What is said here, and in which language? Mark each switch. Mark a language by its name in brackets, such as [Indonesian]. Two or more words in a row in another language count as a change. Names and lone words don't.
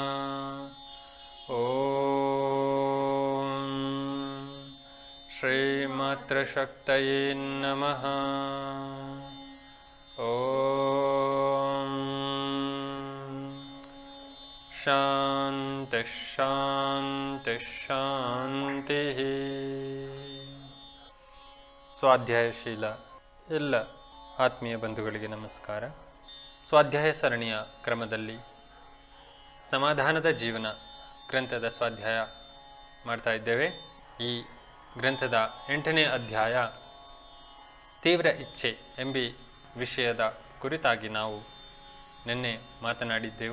[Sanskrit] ॐ श्री मातृशक्तये नमः। ॐ शान्ति शान्ति शान्तिः। [Kannada] ಸ್ವಾಧ್ಯಾಯಶೀಲ ಎಲ್ಲ ಆತ್ಮೀಯ ಬಂಧುಗಳಿಗೆ ನಮಸ್ಕಾರ. ಸ್ವಾಧ್ಯಾಯ ಸರಣಿಯ ಕ್ರಮದಲ್ಲಿ ಸಮಾಧಾನದ ಜೀವನ ಗ್ರಂಥದ ಸ್ವಾಧ್ಯಾಯ ಮಾಡ್ತಾ ಇದ್ದೇವೆ. ಈ ಗ್ರಂಥದ 8ನೇ ಅಧ್ಯಾಯ ತೀವ್ರ ಇಚ್ಛೆ ಎಂಬ ವಿಷಯದ ಕುರಿತಾಗಿ ನಾವು ನಿನ್ನೆ ಮಾತನಾಡಿದ್ದೆವು.